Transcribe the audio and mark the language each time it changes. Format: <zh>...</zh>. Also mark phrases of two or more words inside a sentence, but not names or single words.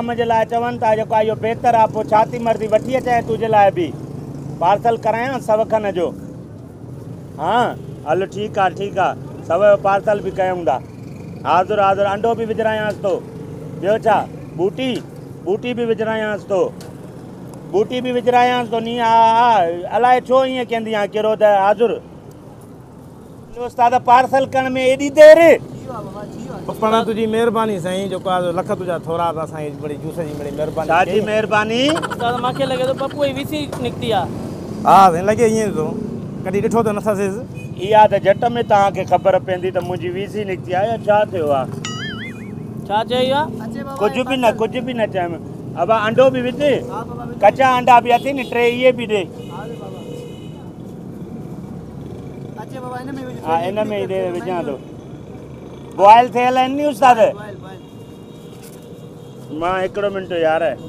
<sd>जे लाइ चवनि था जेको आहे इहो बहितर आहे पोइ छाती मर्दी वठी अचांइ तुंहिंजे लाइ बि पार्सल करायां 100 खन जो हा हलो ठीकु आहे 100 जो पार्सल बि कयूं था हाज़ुर हाज़ुर अंडो बि विझरायांसि थो ॿियो छा बूटी बि विझरायांसि थो बूटी बि विझरायांसि थो नी हा अलाए छो ईअं कंदी आहे कहिड़ो त हाज़ुर उस्ताद पार्सल करण में एॾी देरि पाण तुंहिंजी महिरबानी साईं जेको आहे लख तुंहिंजा थोरा था साईं बड़ी जूस जी बड़ी महिरबानी छाजी महिरबानी उस्ताद मूंखे लॻे थो पप्पू जी वीसी निकिती आहे हा साईं लॻे ईअं थो कॾहिं ॾिठो त नथा थिएसि इहा त झट में तव्हांखे ख़बर पवंदी त मुंहिंजी वीसी निकिती आहे छा थियो आहे छा चई आहे कुझु बि न चयमि अब अंडो बि विझ कचा अंडा बि अथई नी 3 इहे बि ॾे हा इन में ई ॾे विझां थो बॉइल थियल आहिनि नी उस्ताद मां हिकिड़ो मिंट यार</sd>